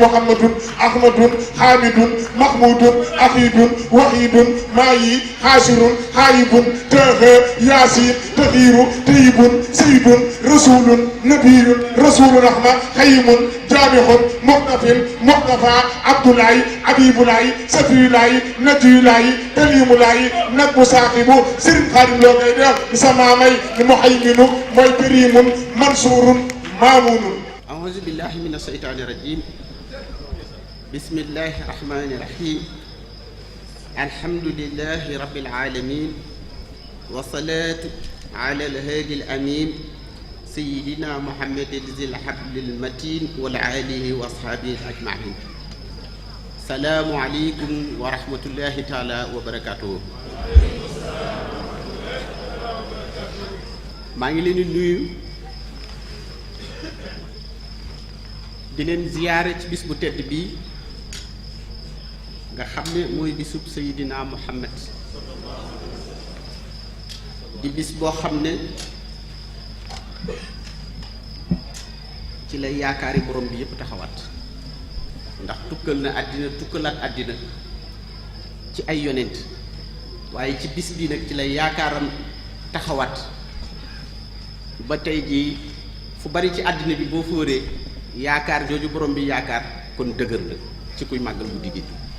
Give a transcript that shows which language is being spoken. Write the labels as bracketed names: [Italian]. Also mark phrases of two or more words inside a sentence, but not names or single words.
[Wolof] Mouhamadun Ahmadun Hamidun Mahmudun Ahidun Wahidun Mayi Hashirun Hayibun Taha Yasin Tahiru Tayibun Sayyidun Rasulun Nabiyun Rasulun Rahma Hayimun Jamihun Muqtafin Muqtafa Abdoulaye Abibulaye Safiyulaye Najiyulaye Kalimulaye Nabbu Saaxibu Serigne Khadim Lo Gaydel ni sa maamay ni Muhayminu mooy Karimun Mansurun Mamunun. [Arabic] أعوذ بالله من الشيطان الرجيم بسم الله الرحمن الرحيم الحمد لله رب العالمين والصلاة على الهادي الأمين سيدنا محمد ذي الحبل المتين والآله وأصحابه أجمعين السلام عليكم ورحمة الله تعالى وبركاته [Wolof] maa ngi leen di nuyu di leen ziyaare ci bis bu tedd bii nga xam ne mooy bisub Seydina Muhammad di bis boo xam ne ci lay yaakaari borom bi yépp taxawaat ndax tukkal na àddina tukkalaat àddina ci ay yonent waaye ci bis bii nag ci lay yaakaaram taxawaat ba tey jii fu bari ci àddina bi boo fóoree yaakaar jooju borom bi yaakaar kon dëgër na ci kuy màggal guddi gi